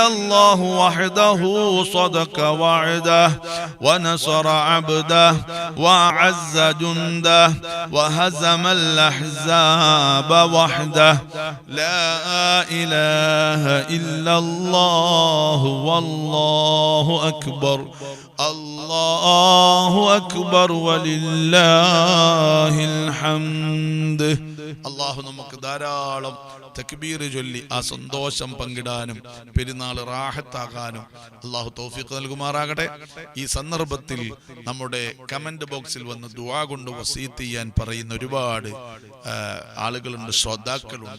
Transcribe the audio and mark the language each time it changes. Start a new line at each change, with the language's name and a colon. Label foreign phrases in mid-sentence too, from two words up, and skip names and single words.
Arabic: الله وحده صدق وعده ونصر عبده وأعز جنده وهزم الأحزاب وحده لا إله إلا الله والله أكبر الله أكبر ولله الحمد.
Malayalam: അള്ളാഹു നമുക്ക് ധാരാളം തക്ബീർ ചൊല്ലി ആ സന്തോഷം പങ്കിടാനും പെരുന്നാൾ റാഹത്താകാനും അള്ളാഹു തൗഫീഖ് നൽകുമാറാകട്ടെ. ഈ സന്ദർഭത്തിൽ നമ്മുടെ
English: comment box
Malayalam: വന്ന് ദുആ കൊണ്ട് വസീത്ത് ചെയ്യാൻ പറയുന്ന ഒരുപാട് ആളുകളുണ്ട്, ശ്രോതാക്കളുണ്ട്.